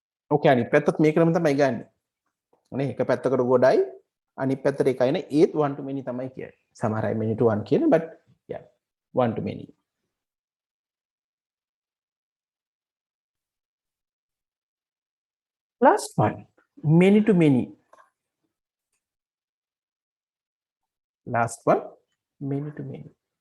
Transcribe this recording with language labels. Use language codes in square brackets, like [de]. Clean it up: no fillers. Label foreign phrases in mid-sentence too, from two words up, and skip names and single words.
[si] ඕකේ අනිත් පැත්තත් මේකම තමයි ගන්න. නේ එක පැත්තකට ගොඩයි අනිත් පැත්තට එකයි නේ ඒත් [en] one to many [si] තමයි කියන්නේ. සමහර අය [en] many to one කියන but yeah one to many. Last one many to many. Last one many to many.